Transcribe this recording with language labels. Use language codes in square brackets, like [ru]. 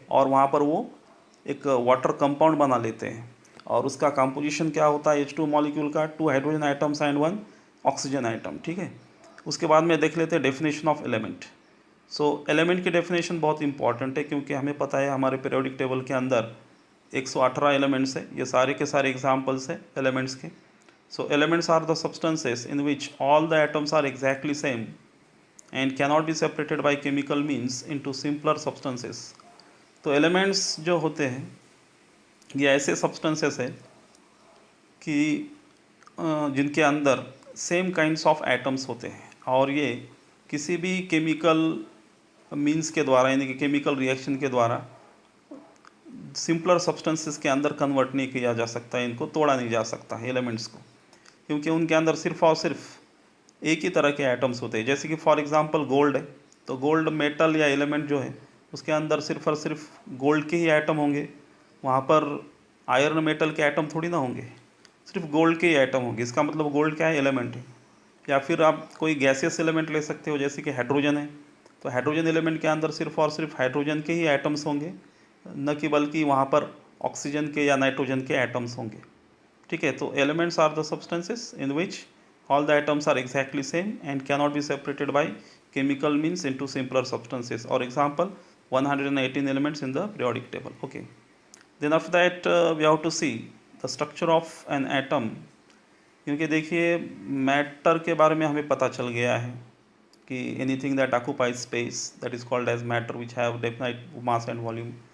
[hi] और वहाँ पर वो एक वाटर कंपाउंड बना लेते हैं, और उसका कंपोजिशन क्या होता है H2 मॉलिक्यूल का, 2 hydrogen items and 1 oxygen atom. ठीक है। उसके बाद में देख लेते हैं definition of element. So element की डेफिनेशन बहुत इंपॉर्टेंट है, क्योंकि हमें पता है हमारे पीरियोडिक टेबल के अंदर 118 एलिमेंट्स है। ये सारे के सारे एग्जाम्पल्स हैं एलिमेंट्स के। [en] So elements are the substances in which all the atoms are exactly same and cannot be separated by chemical means into simpler substances. [hi] तो elements जो होते हैं ये ऐसे सब्सटेंसेस है कि जिनके अंदर सेम काइंड्स ऑफ एटम्स होते हैं और ये किसी भी केमिकल मीन्स के द्वारा यानी कि केमिकल रिएक्शन के द्वारा सिंपलर सब्सटेंसेस के अंदर कन्वर्ट नहीं किया जा सकता, इनको तोड़ा नहीं जा सकता एलिमेंट्स को, क्योंकि उनके अंदर सिर्फ और सिर्फ एक ही तरह के एटम्स होते हैं। जैसे कि फॉर एग्जांपल गोल्ड है, तो गोल्ड मेटल या एलिमेंट जो है उसके अंदर सिर्फ और सिर्फ गोल्ड के ही एटम होंगे, वहाँ पर आयरन मेटल के एटम थोड़ी ना होंगे, सिर्फ गोल्ड के ही एटम होंगे। इसका मतलब गोल्ड क्या है, एलिमेंट है। या फिर आप कोई गैसियस एलिमेंट ले सकते हो, जैसे कि हाइड्रोजन है, तो हाइड्रोजन एलिमेंट के अंदर सिर्फ और सिर्फ हाइड्रोजन के ही एटम्स होंगे, न कि बल्कि वहाँ पर ऑक्सीजन के या नाइट्रोजन के एटम्स होंगे। ठीक है, तो [en] Elements are the substances in which all the atoms are exactly same and cannot be separated by chemical means into simpler substances. Or example, 118 elements in the periodic table. Okay, then after that we have to see the structure of an atom, [hi] क्योंकि देखिए matter के बारे में हमें पता चल गया है कि [en] Anything that occupies space that is called as matter which have definite mass and volume.